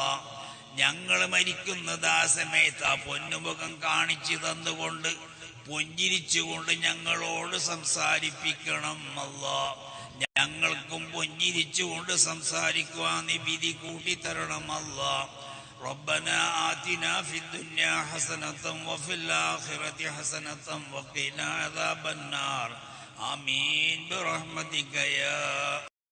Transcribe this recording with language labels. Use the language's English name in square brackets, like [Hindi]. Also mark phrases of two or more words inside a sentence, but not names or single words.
[Malayalam] ഞങ്ങൾ മരിക്കുന്നത് ആ സമയത്ത് ആ പൊന്നുമുഖം കാണിച്ചു തന്നുകൊണ്ട് പുഞ്ചിരിച്ചുകൊണ്ട് ഞങ്ങളോട് സംസാരിപ്പിക്കണം അല്ലാ. ഞങ്ങൾക്കും പുഞ്ചിരിച്ചുകൊണ്ട് സംസാരിക്കുവാൻ നീ വിധി കൂട്ടിത്തരണം അല്ലാ. [Arabic] ربنا آتنا في الدنيا حسنة وفي الآخرة حسنة وقنا عذاب النار. آمين برحمتك يا